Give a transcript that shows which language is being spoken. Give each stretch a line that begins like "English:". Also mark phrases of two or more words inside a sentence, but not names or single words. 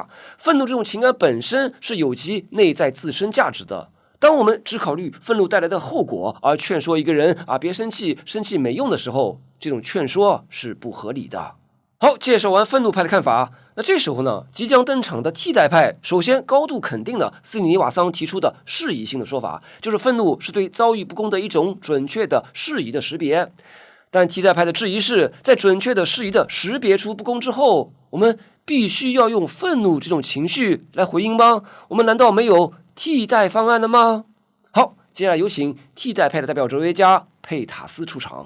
Chinese: 憤怒這種情感本身是有其內在自身價值的。當我們只考慮憤怒帶來的後果而勸說一個人別生氣，生氣沒用的時候，這種勸說是不合理的。好，介紹完憤怒派的看法，那這時候呢，即將登場的替代派首先高度肯定了斯里尼瓦桑提出的适宜性的說法，就是憤怒是对遭遇不公的一種準確的適宜的識別。但替代派的質疑是，在準確的適宜的識別出不公之後，我們必須要用憤怒這種情緒來回應嗎？我們難道沒有替代方案了嗎？好，接下來有請替代派的代表哲學家佩塔斯出场。